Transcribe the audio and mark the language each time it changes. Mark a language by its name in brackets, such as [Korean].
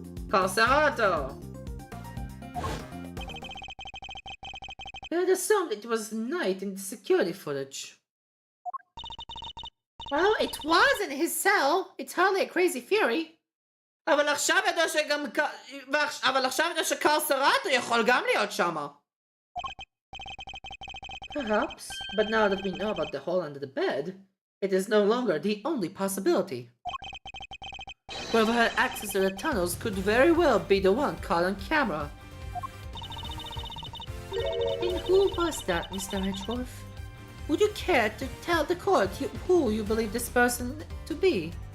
[English] Concerto! They had assumed it was night in the security footage. Well, it was in his cell. It's hardly a crazy theory. [Hebrew] אבל עכשיו ידע שגם... אבל עכשיו ידע שקרסרטו יכול גם להיות שמה. [English] Perhaps, but now that we know about the hole under the bed, it is no longer the only possibility. Whoever had access to the tunnels could very well be the one caught on camera. And who was that, Mr. Edgeworth? Would you care to tell the court who you believe this person to be?